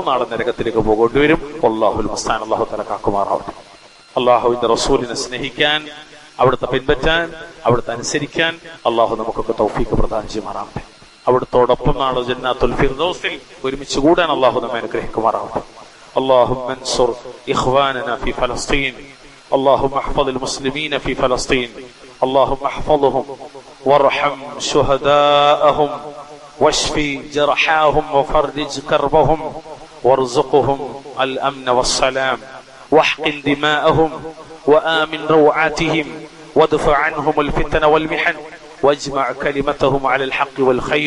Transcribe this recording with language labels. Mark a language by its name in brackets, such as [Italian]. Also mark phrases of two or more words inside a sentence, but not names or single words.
[Malayalam] നാളെ നരകത്തിലേക്ക് പോകേണ്ടി വരും. [Arabic] الله المستعان. الله تعالى [Malayalam] കാക്കുമാറാവട്ടെ. അല്ലാഹുവിന്റെ റസൂലിനെ സ്നേഹിക്കാൻ അവിടുത്തെ പിൻപറ്റാൻ, അവിടുത്തെ അനുസരിക്കാൻ അള്ളാഹു നമുക്കൊക്കെ തൗഫീഖ് പ്രദാനം ചെയ്യുമാറാവട്ടെ. അവിടുത്തോടൊപ്പം നാളെ ജന്നാത്തുൽ ഫിർദൗസിൽ ഒരുമിച്ച് കൂടാൻ അള്ളാഹു നമ്മെ അനുഗ്രഹിക്കുമാറാവട്ടെ. [Arabic] اللهم انصر إخواننا في فلسطين، اللهم احفظ المسلمين في فلسطين، اللهم احفظهم وارحم شهداءهم واشفي جرحاهم وفرج كربهم وارزقهم الأمن والسلام واحقن دماءهم وآمن روعاتهم وادفع عنهم الفتن والمحن واجمع كلمتهم على الحق والخير.